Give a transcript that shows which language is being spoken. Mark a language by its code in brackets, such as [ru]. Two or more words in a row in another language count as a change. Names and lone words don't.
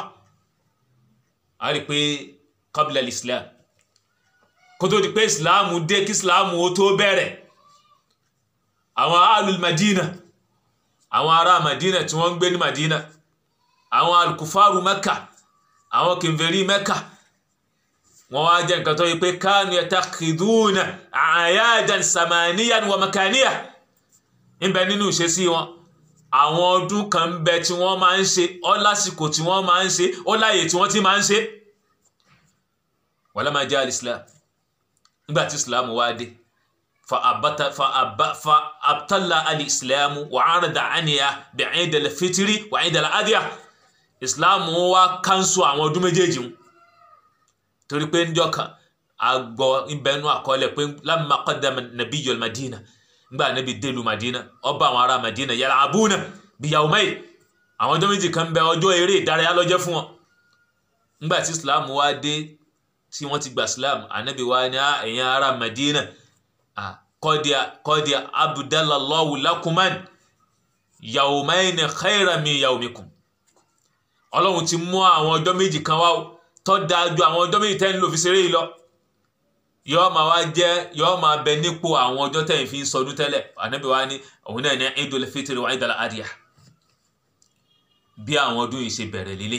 [yo] A rí pé [ar] قبل الإسلام, [yo] kó tó di pé islam dé, kí islam ó tó bẹ̀rẹ̀, àwọn [ar] أهل المدينة, [yo] àwọn ará madina tí wọ́n ń gbé ní madina, àwọn al-kufaru mẹ́kà, àwọn kìnfèrí mẹ́kà, wọ́n wá jẹ́ nǹkan tó yí pé [ar] كانوا يتخذون أعيادا زمانية ومكانية. [yo] ń bẹ nínú ìṣesí wọn àwọn ọdún kan ń bẹ tí wọ́n máa ń ṣe, ó lásìkò tí wọ́n máa ń ṣe, ó láyè tí wọ́n ti máa ń ṣe. [ar] ولما جاء الإسلام, [yo] nígbàtí islam wá dé, [ar] فأبطل الإسلام وعوض عنها بعيد الفطر وعيد الأضحى. [yo] Islam wá kánṣu àwọn ọdún méjèèjì wọn, torí pé níjọ́ kan agbọ́ ìbẹ̀nú àkọọ́lẹ̀ pé [ar] لما قدم النبي المدينة, [yo] nígbà Nábì délùú Madina, ọba àwọn ará Madina [ar] يلعبون بيومين, [yo] àwọn ọjọ́ méjì kan bẹ, ọjọ́ eré ìdárayá ló jẹ́ fún wọn. Nígbàtí islam wá dé, tí wọ́n ti gba islam, Ànábì wá ní ẹ̀yin ará Madina, [ar] قد أبدل الله لكم يومين خيرا من يومكم. [yo] Ọlọ́run ti mú àwọn ọjọ́ méjì kan wá tó dájú àwọn ọjọ́ méjì tẹ́ ń lò fi ṣeré yìí lọ. Yọ́ máa wá jẹ́, yọ́ máa bẹ nípò àwọn ọjọ́ tẹ́ ń fi ń sọdún tẹ́lẹ̀. Ànábì wá ní òun náà ní Eidul Fitri wa Eidul Adha. Bí àwọn ọdún yìí ṣe bẹ̀rẹ̀ lélẹ̀.